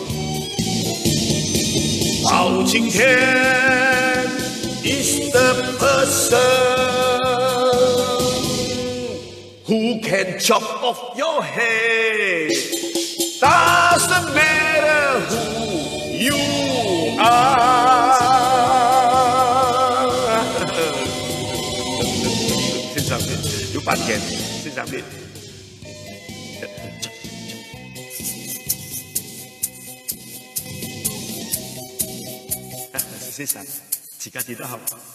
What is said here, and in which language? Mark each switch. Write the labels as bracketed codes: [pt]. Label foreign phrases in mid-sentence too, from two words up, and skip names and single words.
[en] 包青天 is the person who can chop off your head. Doesn't matter who you are. [zh] 欣賞你，有版權，欣賞你。欣賞，自家記得好。